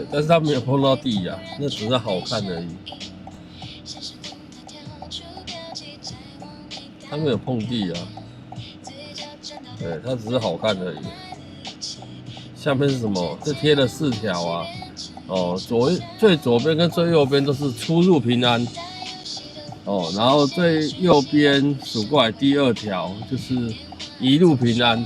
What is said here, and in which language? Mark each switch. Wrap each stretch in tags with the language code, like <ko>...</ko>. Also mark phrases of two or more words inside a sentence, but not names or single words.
<zh>但是他沒有碰到地呀，那只是好看而已。他沒有碰地啊，對，他只是好看而已。下面是什麼？這貼了4條啊，哦，最左邊跟最右邊都是出入平安，哦，然後最右邊數過來第2條就是一路平安。</zh>